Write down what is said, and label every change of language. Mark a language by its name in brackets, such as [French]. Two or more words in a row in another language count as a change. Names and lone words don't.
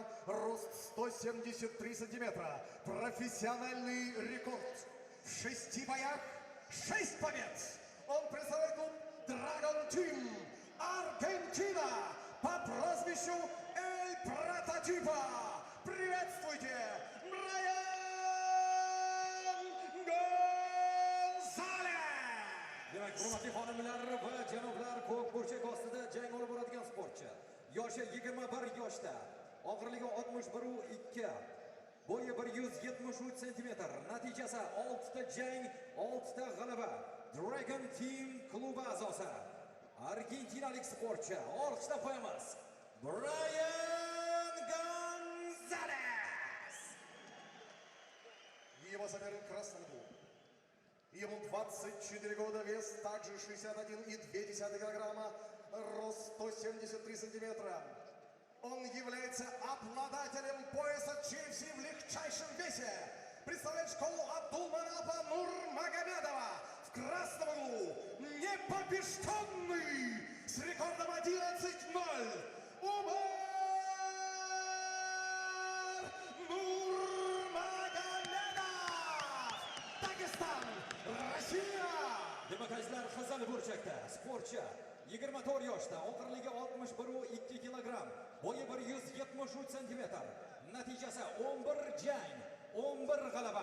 [Russian] Рост 173 сантиметра. Профессиональный рекорд. В 6 боях 6 побед. Он представляет клуб Dragon Team Аргентина по прозвищу Эль Прототипа. Приветствуйте, [Uzbek] Demak, hurmatli xonimlar va janoblar, ko'k burchak ostida jang olib boradigan sportchi. Yoshi 21 yoshda, og'irligi 61,2, bo'yi 173 cm, natijasi 6 ta jang, 6 ta g'alaba. Dragon Team klubi a'zosi, argentinalik sportchi, olqishlab qo'yamiz. Brian Gonzalez. [Russian] Его соперник в красном углу. Ему 24 года, вес также 61,2 килограмма, рост 173 сантиметра. Он является обладателем пояса GFC в легчайшем весе. Представляет школу Абдулманаба Нурмагомедова. В красном углу непобежденный с рекордом 11-0. [Uzbek] Demak, azizlar, qizil burchakda sportchi 24 yoshda, og'irligi 61,2 kilogramm, bo'yi 173 cm, natijasi 11 jang, 11 g'alaba.